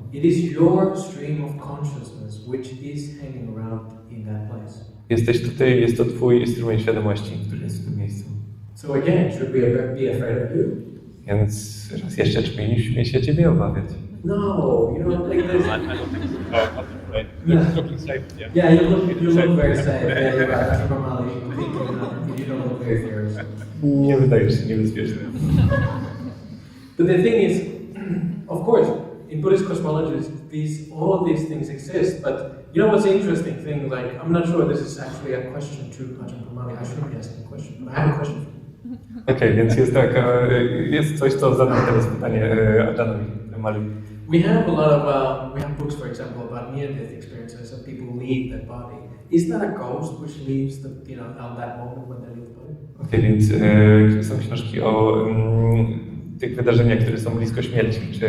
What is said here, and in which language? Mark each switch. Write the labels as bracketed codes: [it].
[en] It is your stream of consciousness which is hanging around in that place. [pl] Jesteś tutaj, jest to twój strumień świadomości, który jest w tym miejscu. [en] So again, should we be afraid of you? [pl] Więc raz jeszcze, czy powinniśmy się ciebie obawiać? [en] No, you know, like this. I don't think so. I'm afraid. Yeah. Looking safe, yeah. Yeah, you look very safe. Yeah, you're right. That's Brahmali. You don't look very fearless. [pl] Nie wydajesz się niebezpieczny. [en] But the thing is, of course, in Buddhist cosmology, all of these things exist. But you know what's the interesting thing? Like, I'm not sure this is actually a question to Ajahn Brahmali. I shouldn't be asking a question, but I have a question for you. [pl] Okej, więc jest tak, jest coś, co zadam teraz pytanie Ajahnowi Brahmali. [en] We have a lot of we have books, for example, about near-death experiences, and people leave their body. Is that a ghost which leaves on that moment when they leave the body? [pl] Okej, więc są książki o tych wydarzeniach, które są blisko śmierci.